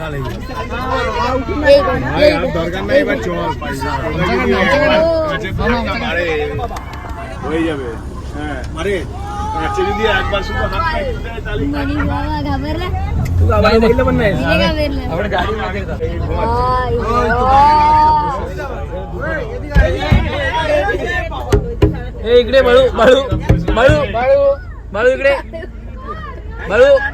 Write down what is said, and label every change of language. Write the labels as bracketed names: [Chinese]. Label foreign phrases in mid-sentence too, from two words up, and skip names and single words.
[Bangla] দরকার নাই এবার চল পয়সা হয়ে যাবে. হ্যাঁ মারে যদি একবার শুধু হাত পায়ে দেয় তাহলে [Marathi] घाबरला तू गावाला बघितलं पण नाही. घाबरला. आपण गाडीमध्ये ए इकडे बाळू बाळू बाळू बाळू बाळू इकडे बाळू.